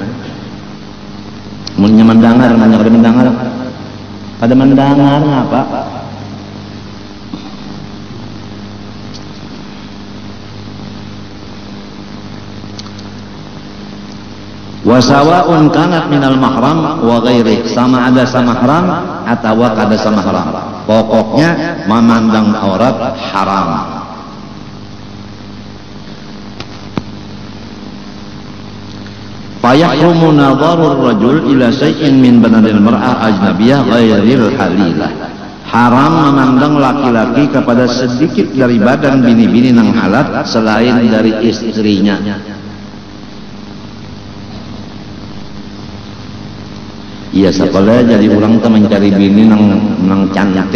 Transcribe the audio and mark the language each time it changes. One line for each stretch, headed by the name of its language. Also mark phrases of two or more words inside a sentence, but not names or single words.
Banjar: Mulnya mendengar, pada mendengar apa?
Arabic: وسواء كانت من المحرم وغيره,
Banjar: sama ada sama mahram atau kada sama mahram. Pokoknya memandang aurat haram.
Arabic: فيحرم نظر الرجل إلى شيء من بنان المرأة الأجنبية غير الحليلة.
Banjar: Haram memandang laki-laki kepada sedikit dari badan bini-bini nang halat selain dari istrinya. Iya, sekolah jadi orang tuh mencari bini nang cantik.